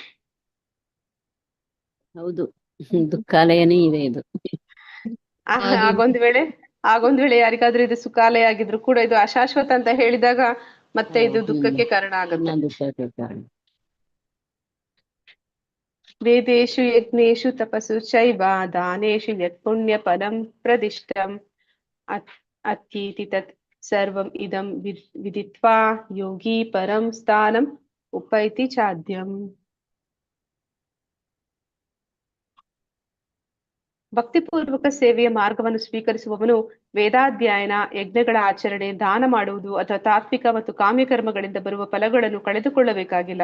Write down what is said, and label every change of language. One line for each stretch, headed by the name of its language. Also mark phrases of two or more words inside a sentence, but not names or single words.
Kannada: ಹೌದು, ದುಃಖಾಲಯನೇ ಇದೆ ಇದು. ಆಗೊಂದ್ ವೇಳೆ ಯಾರಿಗಾದ್ರೂ ಇದು ಸುಖಾಲಯ ಆಗಿದ್ರು ಕೂಡ ಇದು ಅಶಾಶ್ವತ ಅಂತ ಹೇಳಿದಾಗ ಮತ್ತೆ ಇದು ದುಃಖಕ್ಕೆ ಕಾರಣ ಆಗುತ್ತೆ.
Sanskrit: ವೇದೇಶು ಯಜ್ಞೇಶು ತಪಸ್ಸು ಚೈವ ದಾನೇಶು ಯತ್ ಪುಣ್ಯ ಪರಂ ಪ್ರದಿಷ್ಟಂ ಅತ್ಯೇತಿ ತತ್ ಸರ್ವಂ ಇದಂ ವಿದಿತ್ವಾ ಯೋಗಿ ಪರಂ ಸ್ಥಾನಂ ಉಪೈತಿ ಚಾದ್ಯಂ.
Kannada: ಭಕ್ತಿಪೂರ್ವಕ ಸೇವೆಯ ಮಾರ್ಗವನ್ನು ಸ್ವೀಕರಿಸುವವನು ವೇದಾಧ್ಯಯನ, ಯಜ್ಞಗಳ ಆಚರಣೆ, ದಾನ ಮಾಡುವುದು ಅಥವಾ ತಾತ್ವಿಕ ಮತ್ತು ಕಾಮ್ಯ ಕರ್ಮಗಳಿಂದ ಬರುವ ಫಲಗಳನ್ನು ಕಳೆದುಕೊಳ್ಳಬೇಕಾಗಿಲ್ಲ.